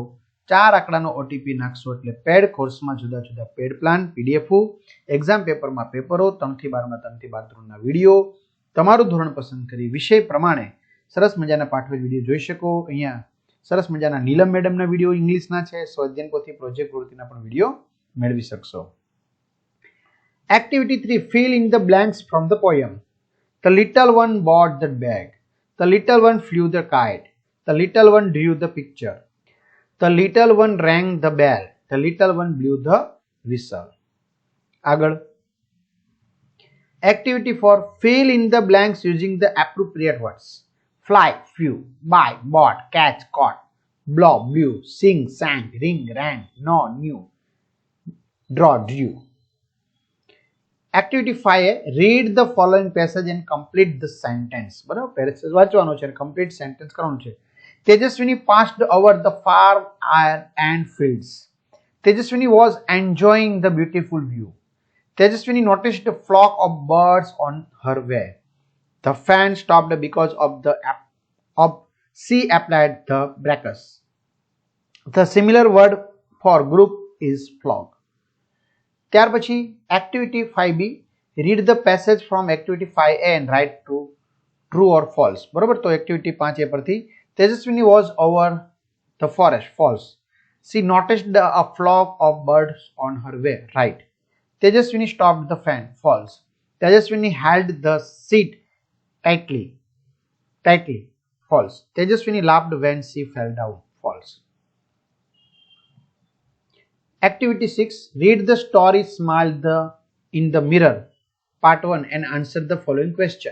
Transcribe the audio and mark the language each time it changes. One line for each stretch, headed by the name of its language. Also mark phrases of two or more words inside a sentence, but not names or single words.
Gujarati: 4 આંકડાનો ઓટીપી નાખશો એટલે
English: paid courseમાં
Gujarati: જુદા જુદા
English: paid plan,
Gujarati: પીડીએફ, એક્ઝામ પેપરમાં પેપરો, 3 થી 12 માં 3 થી 12 ધોરણના વિડીયો, તમારું ધોરણ પસંદ કરી વિષય પ્રમાણે સરસ મજાના પાઠવેલ વિડીયો જોઈ શકો. અહીંયા સરસ મજાના નીલમ મેડમના વિડીયો ઇંગ્લિશના છે, સ્વાધ્યાયન પોથી, પ્રોજેક્ટ પ્રવૃત્તિના પણ વિડીયો મેળવી શકશો.
English: એક્ટિવિટી 3 fill in the blanks from the poem. The little one bought the bag. The little one flew the kite. The little one drew the picture. The little one rang the bell. The little one blew the whistle. આગળ Activity 4 fill in the blanks using the appropriate words. Fly, flew, buy, bought, catch, caught, blow, blew, sing, sang, ring, rang, know, knew, draw, drew. Activity 5 read the following passage and complete the sentence.
Gujarati: બરાબર, પેરેગ્રાફ વાંચવાનો છે અને
English: complete sentence
Gujarati: કરવાનું છે.
English: Tejaswini passed over the farm and fields. Tejaswini was enjoying the beautiful view. Tejaswini noticed a flock of birds on her way. The fan stopped because she applied the breakers. The similar word for group is flock.
Gujarati: ત્યાર પછી
English: activity 5B read the passage from activity 5A and write to true or false.
Gujarati: બરોબર, તો
English: એક્ટિવિટી 5A પરથી તેજસ્વીની was over the forest, false. She noticed a flock of birds on her way, right. Tejaswini stopped the fan, false. Tejaswini held the seat tightly, false. Tejaswini laughed when she fell down, false. Activity 6 read the story Smile in the Mirror, part 1, and answer the following question.